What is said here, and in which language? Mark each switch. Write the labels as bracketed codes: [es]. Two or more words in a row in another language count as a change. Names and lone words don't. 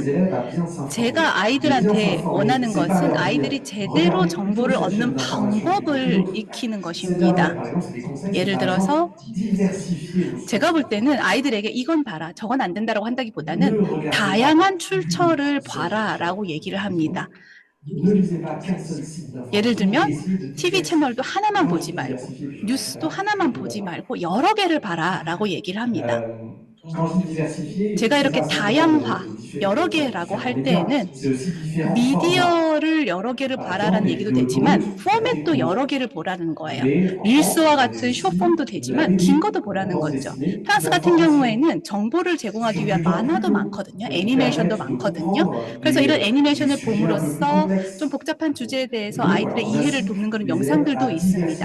[ko] 제가 아이들한테 원하는 것은 아이들이 제대로 정보를 얻는 방법을 익히는 것입니다. 예를 들어서 제가 볼 때는 아이들에게 이건 봐라, 저건 안 된다라고 한다기보다는 다양한 출처를 봐라라고 얘기를 합니다. [fr] Ne lisez pas qu'un seul site d'information. [ko] 예를 들면 [fr] Essayez de [ko] TV 채널도 하나만 보지 말고 [fr] diversifier les [ko] 뉴스도 하나만 보지 말고 여러 개를 봐라라고 얘기를 합니다. [fr] Quand je dis diversifier, [ko] 제가 이렇게 [fr] c'est pas [ko] 다양화, [fr] simplement de différents [ko] 여러 개라고 할 [fr] médias. [ko] 때에는 [fr] C'est aussi différents formats. [ko] 미디어를 여러 개를 봐라라는 얘기도 되지만 포맷도 여러 개를 보라는 거예요. 릴스와 같은 숏폼도 되지만 긴 것도 보라는 거죠. 프랑스 같은 경우에는 정보를 제공하기 위한 만화도 많거든요. 애니메이션도 많거든요. 그래서 이런 애니메이션을 봄으로써 좀 복잡한 주제에 대해서 아이들의 이해를 돕는 그런 영상들도 있습니다.